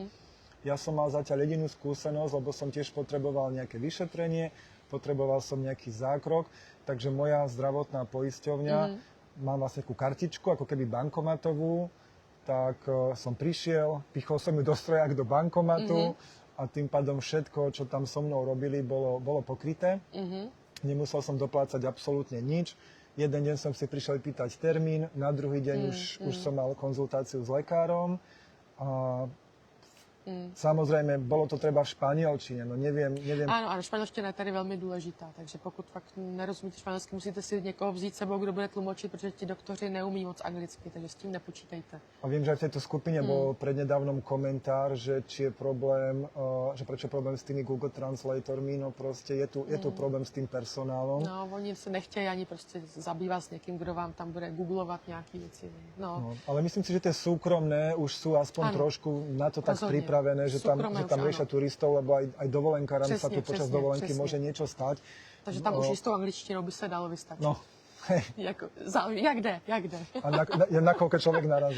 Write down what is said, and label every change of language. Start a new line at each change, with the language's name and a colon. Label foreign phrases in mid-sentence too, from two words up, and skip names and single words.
Slovak: Ja som mal zatiaľ jedinú skúsenosť, lebo som tiež potreboval nejaké vyšetrenie, potreboval som nejaký zákrok, takže moja zdravotná poisťovňa, mám vlastne takú kartičku, ako keby bankomatovú, tak som prišiel, pichol som ju do stroja ako do bankomatu a tým pádom všetko, čo tam so mnou robili, bolo pokryté. Nemusel som doplácať absolútne nič. Jeden deň som si prišiel pýtať termín, na druhý deň už som mal konzultáciu s lekárom. A samozrejme, bolo to treba v španielčine, no neviem.
Czech: Ano, španělština je tady velmi důležitá, takže pokud fakt nerozumíte španělsky, musíte si někoho vzít sebou, kdo bude tlumočit, protože ti doktoři neumí moc anglicky, takže s tím nepočítejte.
Slovak: A viem, že aj v tejto skupine bol prednedávnom komentár, že či je problém, že prečo je problém s tými Google Translatormi, no proste je tu problém s tým personálom.
Czech: No, oni se nechtějí ani prostě zabývat s někým, kdo vám tam bude googlovat nějaký věci. No.
Slovak: Ale myslím si, že tie súkromné už sú aspoň trošku na to tak Rozhodne. pripravené, že tam riešia turistov, lebo aj dovolenkáram sa tu počas dovolenky presne. môže niečo stať.
Czech: Takže tam už i s tou angličtinou by se dalo vystačit.
Slovak: No, hej.
Czech: Jak jde?
Slovak: A na koľko človek narazí.